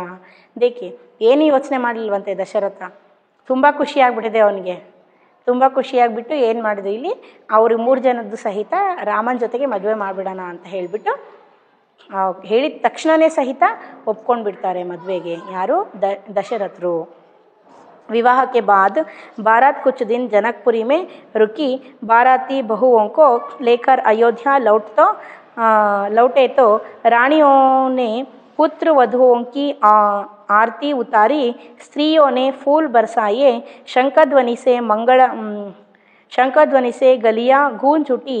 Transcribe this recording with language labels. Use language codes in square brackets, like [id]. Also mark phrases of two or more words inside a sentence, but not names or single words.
[kn] ದೇಖಿ ಏನು ಯೋಚನೆ ಮಾಡಲಿಲ್ವಂತೆ ದಶರಥ, ತುಂಬ ಖುಷಿಯಾಗ್ಬಿಟ್ಟಿದೆ ಅವನಿಗೆ. ತುಂಬ ಖುಷಿಯಾಗಿಬಿಟ್ಟು ಏನು ಮಾಡಿದ್ರು, ಇಲ್ಲಿ ಅವರು 3 ಜನದ್ದು ಸಹಿತ ರಾಮನ ಜೊತೆಗೆ ಮದುವೆ ಮಾಡಿಬಿಡೋಣ ಅಂತ ಹೇಳಿಬಿಟ್ಟು ಹೇಳಿದ ತಕ್ಷಣವೇ ಸಹಿತ ಒಪ್ಕೊಂಡು ಬಿಡ್ತಾರೆ ಮದುವೆಗೆ. ಯಾರು? ದಶರಥರು. [hi] विवाह के बाद बारात कुछ दिन जनकपुरी में रुकी. बाराती बहुओं को लेकर अयोध्या लौटे तो रानियों ने पुत्र वधुओं की आरती उतारी, स्त्रियों ने फूल बरसाए, शंखध्वनि से गलियां गूंज उठी.